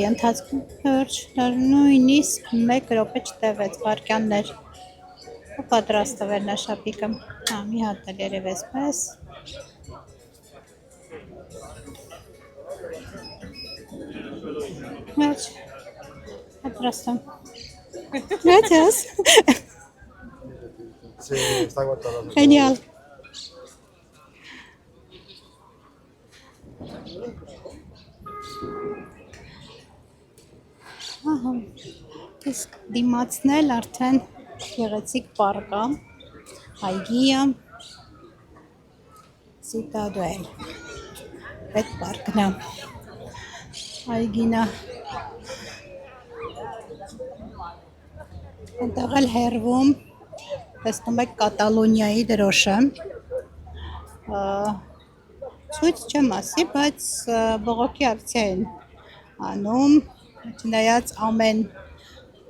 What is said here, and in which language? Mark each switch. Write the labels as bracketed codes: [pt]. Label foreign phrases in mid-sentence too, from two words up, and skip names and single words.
[hy] ընթացքում նույնիսկ 1 րոպե չտևեց, վայրկյաններ ու պատրաստ է վերնաշապիկը։ Մի հատ էլ երևի էսպես։ Վերջ, պատրաստ եմ։ Gracias. [es] Sí, está aguantado. Genial. [hy] Ահա, իսկ դիմացն էլ արդեն գեղեցիկ պարկ է, այգի է, Citadel, այդ պարկն է, այգին է, այնտեղ էլ հեռվում, տեսնում եք Կատալոնիայի դրոշը, ցույց չեմ ասի, բայց բողոքի ակցիա են անում, չնայած ամեն